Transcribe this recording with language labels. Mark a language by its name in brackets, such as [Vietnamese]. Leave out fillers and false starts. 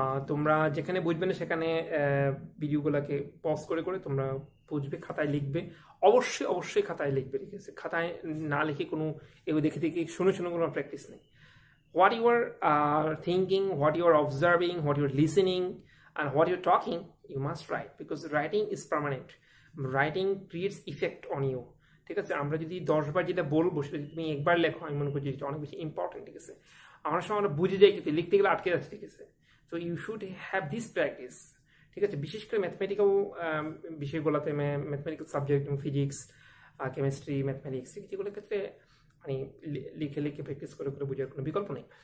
[Bangla] তোমরা যেখানে বুঝবে না সেখানে ভিডিওগুলোকে পজ করে তোমরা বুঝবে, খাতায় লিখবে, অবশ্যই খাতায় লিখবে, ঠিক আছে? খাতায় না লিখে কোনো এগুলো দেখে শুনে কোনো প্র্যাকটিস নেই। [English] What you are thinking, what you are observing, what you are listening and what you're talking, you must write, because writing is permanent. Writing creates effect on you, [Bangla] ঠিক আছে? আমরা যদি 10 বার যেটা বলবো সেটা যদি তুমি একবার লেখো, আমি মনে করি যেটা অনেক বেশি ইম্পর্টেন্ট, ঠিক আছে? আমরা সময় আমরা বুঝে যাই কিন্তু লিখতে গেলে আটকে যাচ্ছে, ঠিক আছে? [English] so you should have this practice, [Bangla] ঠিক আছে? বিশেষ করে ম্যাথমেটিক্যাল বিষয়গুলোতে, mathematical subject, physics, chemistry, mathematics, যেগুলোর ক্ষেত্রে মানে লিখে প্র্যাকটিস করে বোঝার কোনো বিকল্প নেই।